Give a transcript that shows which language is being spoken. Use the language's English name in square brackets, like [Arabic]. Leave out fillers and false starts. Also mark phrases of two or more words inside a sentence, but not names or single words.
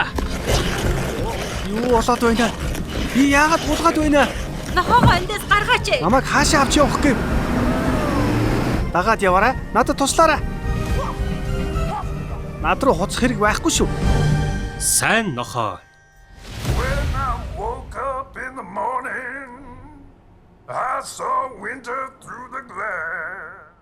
[Mongolian] Юу болоод байна? Би яагаад булгаад байна? Нохоогоо эндээс гаргаач. Намайг хаашаа авч явах гээв? Дагаад яваарай. Надад туслаарай. Над руу хуцах хэрэг байхгүй шүү. Сайн нохоо. [English] When I woke up in the morning, I saw winter through the glass.